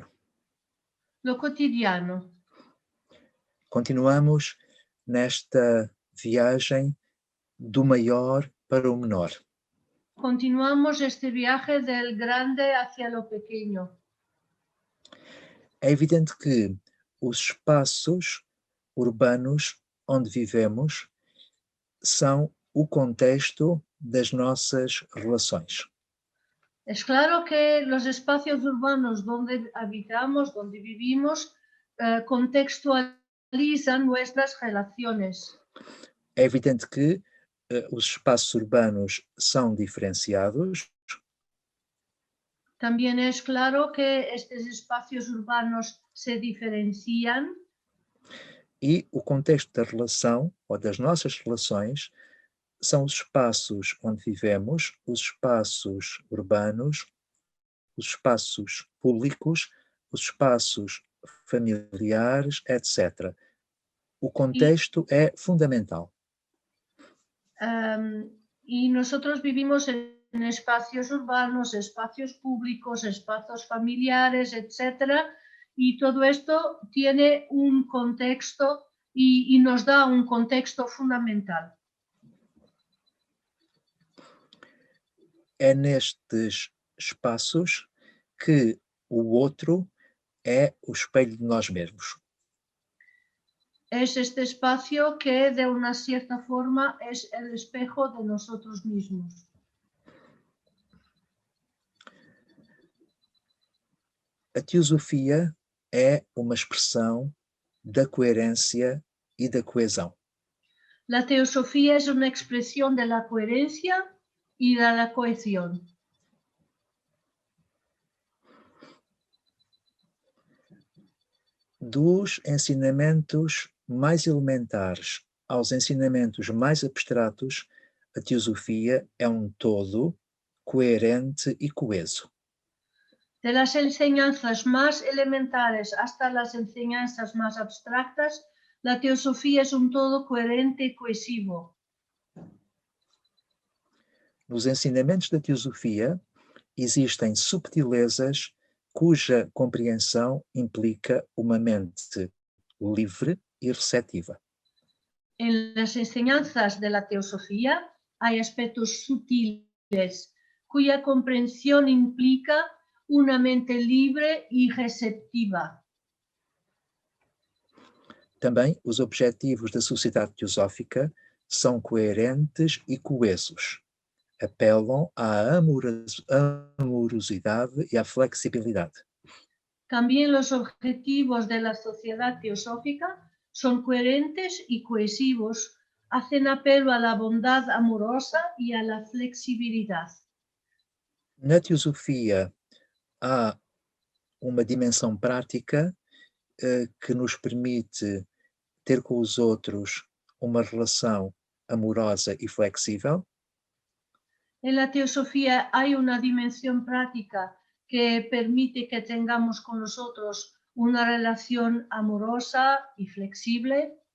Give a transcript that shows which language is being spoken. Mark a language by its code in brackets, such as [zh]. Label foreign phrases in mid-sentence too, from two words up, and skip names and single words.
[es] Lo cotidiano. [pt] Continuamos nesta viagem do maior para o menor. [es] Continuamos este viaje del grande hacia lo pequeño. [pt] É evidente que os espaços urbanos onde vivemos são o contexto das nossas relações. [es] Es claro que los espacios urbanos donde habitamos, donde vivimos, contextualizan nuestras relaciones. [pt] É evidente que os espaços urbanos são diferenciados. [es] También es claro que estos espacios urbanos se diferencian. [pt] E o contexto da relação, ou das nossas relações, são os espaços onde vivemos, os espaços urbanos, os espaços públicos, os espaços familiares, etc. O contexto é fundamental. [es] Y nosotros vivimos en espacios urbanos, espacios públicos, espacios familiares, etcétera, y todo esto tiene un contexto y nos da un contexto fundamental. [pt] É nestes espaços que o outro é o espelho de nós mesmos. [es] Es este espacio que de una cierta forma es el espejo de nosotros mismos. [pt] A teosofia é uma expressão da coerência e da coesão. [es] La teosofía es una expresión de la coherencia y de la cohesión. [pt] Dos ensinamentos mais elementares aos ensinamentos mais abstratos, a teosofia é um todo coerente e coeso. [es] De las enseñanzas más elementares hasta las enseñanzas más abstractas, la teosofía es un todo coherente y cohesivo. [pt] Nos ensinamentos da teosofia existem subtilezas cuja compreensão implica uma mente livre e receptiva. [es] En las enseñanzas de la teosofía hay aspectos sutiles cuya comprensión implica una mente libre y receptiva. [pt] Também os objetivos da sociedade teosófica são coerentes e coesos. Apelam à amorosidade e à flexibilidade. [es] También los objetivos de la sociedad teosófica son coherentes y cohesivos, hacen apelo a la bondad amorosa y a la flexibilidad. [pt] Na teosofia há uma dimensão prática que nos permite ter com os outros uma relação amorosa e flexível. [es] En la teosofía hay una dimensión práctica que permite que tengamos con nosotros una relación amorosa y flexible.